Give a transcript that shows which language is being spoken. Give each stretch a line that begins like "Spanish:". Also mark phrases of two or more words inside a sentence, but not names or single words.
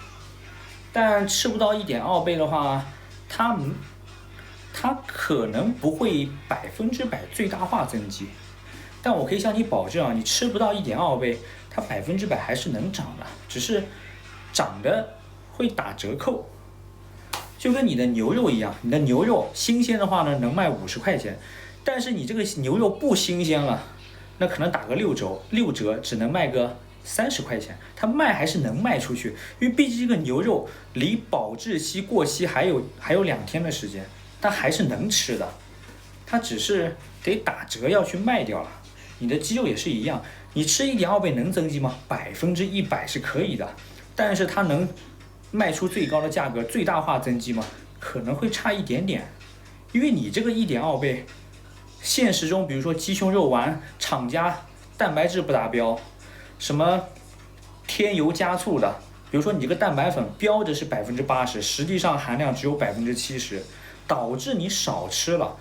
Chinese: 但吃不到1.2倍的話，它可能不會100%最大化增肌。但我可以向你保證啊，你吃不到1.2倍，它100%還是能長的，只是長得會打折扣。就跟你的牛肉一樣，你的牛肉新鮮的話呢，能賣50塊錢，但是你這個牛肉不新鮮了，那可能打個6折，只能賣個30塊錢，它賣還是能賣出去，因為畢竟這個牛肉離保質期過期還有2天的時間，它還是能吃的，它只是得打折要去賣掉了。你的肌肉也是一樣，你吃1.2倍能增肌嗎？100%是可以的，但是它能賣出最高的價格，最大化增肌嗎？可能会差一點點，因為你這個1.2倍。現實中，比如說雞胸肉丸，廠家蛋白質不達標，什麼添油加醋的，比如說你這個蛋白粉標着是80%，實際上含量只有70%，導致你少吃了。